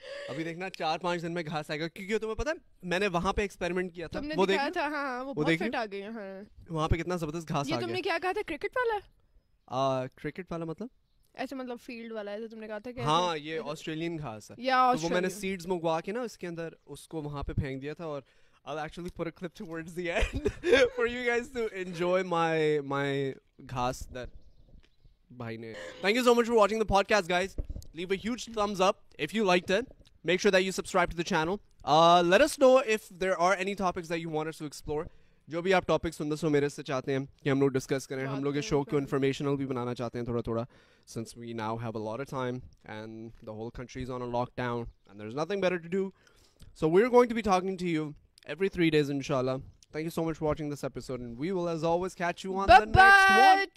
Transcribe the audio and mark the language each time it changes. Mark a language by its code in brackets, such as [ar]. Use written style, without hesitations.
[hi] अभी देखना 4-5 दिन में घास आएगा क्योंकि तुम्हें पता है मैंने वहाँ पे एक्सपेरिमेंट किया था. वो देखा था. हाँ वो बहुत फिट आ गई है. वहाँ पे कितना जबरदस्त घास आ गया. ये तुमने क्या कहा था क्रिकेट वाला? क्रिकेट वाला मतलब ऐसे मतलब फील्ड वाला है तो तुमने कहा था कि हाँ ये ऑस्ट्रेलियन घास है. तो वो मैंने सीड्स मंगवा के ना उसके अंदर उसको वहाँ पे फेंक दिया था. [en] और I'll actually put a clip towards the end for you guys to enjoy my घास that bhai ne. Thank you so much for watching the podcast, guys. Leave a huge thumbs up if you liked it. Make sure that you subscribe to the channel. Let us know if there are any topics that you want us to explore. [hi] जो भी आप topic सुंदर सो मेरे से चाहते हैं कि हम लोग डिस्कस करें. हम लोग इस शो को इन्फॉर्मेशनल भी बनाना चाहते हैं थोड़ा थोड़ा [en] since we now have a lot of time and the whole country is on a lockdown and there's nothing better to do. So we're going to be talking to you every 3 days inshallah. Thank you so much for watching this episode and we will as always catch you on the next one.